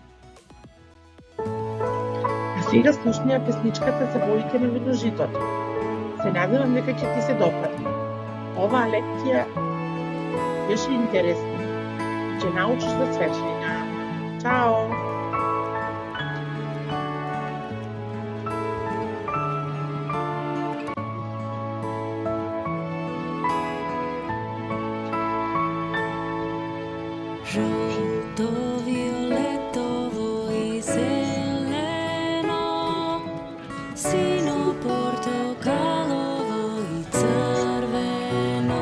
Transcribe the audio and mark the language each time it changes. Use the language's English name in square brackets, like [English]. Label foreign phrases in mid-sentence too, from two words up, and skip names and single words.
[Macedonian] А сега слушни ја песничката за боите на виножитото. Се надевам дека ќе ти се допадне. Оваа лекција беше интересна. Ќе научиш за светлина. Чао! Жуто, виолетово и зелено, сино, портокалово и црвено.